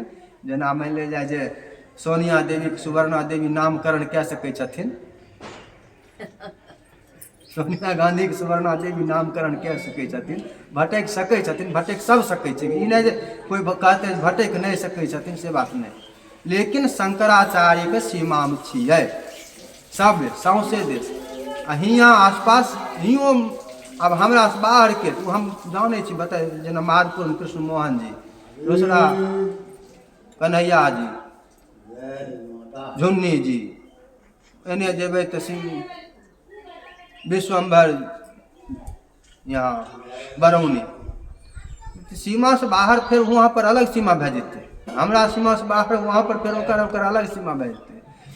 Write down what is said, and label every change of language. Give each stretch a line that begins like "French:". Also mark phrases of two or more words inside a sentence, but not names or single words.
Maithili: जेना मानि लेल जाय जे सोनिया देवी के सुवर्णा देवी नामकरण कए सकै छथिन, सोनिया गांधी के सुवर्णा देवी नामकरण कए सकै छथिन, भटकि सकै छथिन, भटकि सब सकै छै, ई नहि जे कोई कहतै भटकि नहि सकै छथिन से बात नहि। लेकिन शंकराचार्य के सीमामे छियै सब सौंसे देश आ हियाँ आसपास हियों। अब हमरा से बाहर के तो हम जाने छी, बता जेना माधपुर में कृष्ण मोहन जी, दूसरा कन्हैया जी, झुन्नी जी, एने जेबै तो विश्वम्भर यहाँ बरौनी, सीमा से बाहर फिर वहाँ पर अलग सीमा भे जेतै, हमरा सीमा से बाहर वहाँ पर फिर ओकर अलग सीमा भे जेतै।